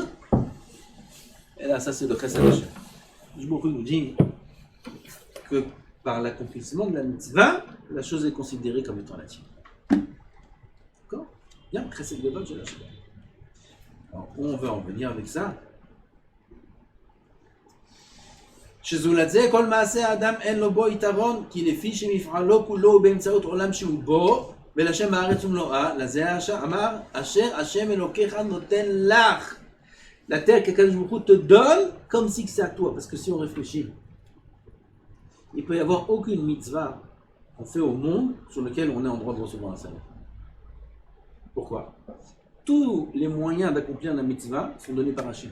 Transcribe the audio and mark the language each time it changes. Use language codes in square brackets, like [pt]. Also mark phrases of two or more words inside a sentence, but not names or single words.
[fr] Et là, ça c'est le [he] חסד השם. [fr] Beaucoup nous dit que par l'accomplissement de la mitzvah, la chose est considérée comme étant la tienne. D'accord? Bien, [he] חסד גדול [fr] de Hachem. Alors, où on veut en venir avec ça? [he] שזולת זה כל מעשה האדם אין לו בו יתרון כי לפי שמפעלו כולו באמצעות עולם שהוא בו ולשם הארץ ומלואה לזה אמר אשר השם אלוקיך נותן לך. [fr] La terre qu' [he] הקדוש ברוך הוא [fr] te donne comme si c'est à toi, parce que si on réfléchit, il peut y avoir aucune mitzvah qu'on fait au monde sur lequel on est en droit de recevoir un salaire. Pourquoi? Tous les moyens d'accomplir la mitzvah sont donnés par Hachem.